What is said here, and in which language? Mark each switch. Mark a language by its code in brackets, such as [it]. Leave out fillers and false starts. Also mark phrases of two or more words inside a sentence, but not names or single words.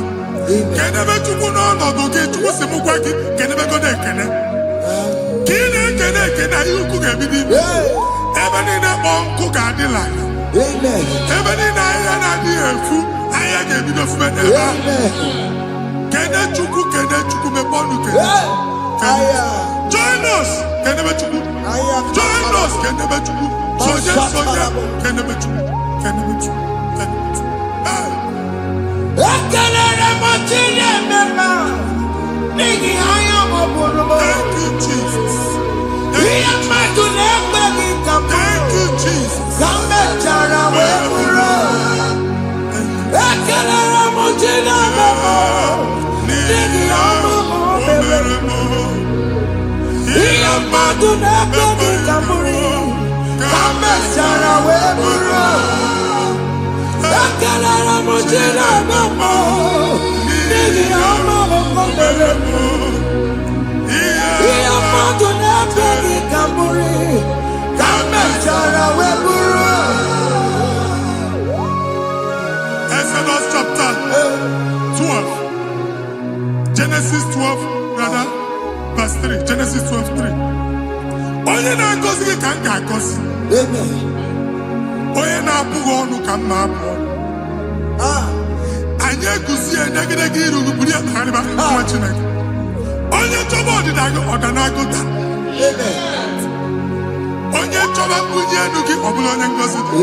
[ig] Kenebe Chukwu n'ọnọdụ gị, Chukwu si m gwa gị kenebegodo ekele. Ka ị na-ekene ekene ihe ukwu ga-ebido ime. Ebe niile kpọọ nkụ ga-adịla. Ebe niile ahịhịa na-adịghị efu, ahịhịa ga-ebido fube n'ebe ahụ. Kene Chukwu mepe ọnụ kene. [en] Join us, [ig] kenebe Chukwu. [en] Join us, [ig] kenebe Chukwu. Sonye, kenebe Chukwu. Kenebe Chukwu. Kenebe Chukwu. Ekelere m Chineke n'ihi anya m bụrụ. [en] Thank you, Jesus. [ig] Ihe mmadụ na-ekweghị ka m bụrụ. [en] Thank you, Jesus. [ig] Ka m mechara wee bụrụ. Ekelere m Chineke n'ihi ọrụ m mere. Ihe mmadụ na-ekweghị ka m bụrụ. Ka m mechara wee bụrụ. Ekelere m Chineke n'ihi ọrụ m mere. Ihe mmadụ na-ekweghị ka m bụrụ. Ka m mechara wee bụrụ. [en] Exodus chapter 12. Genesis 12, rather, verse 3. Genesis 12:3. [ig] Onye na-agọzi gị ka m ga-agọzi. Onye na-abụghị ọnụ ka m na-abụ ọnụ. Anyị eguzie negedege iru buru ya kpagharịba nwa Chineke. Onye chọba ọdịda gị ọda na-agụta. Onye chọba mbunye elu gị ọ bụla onye ngọzi dị.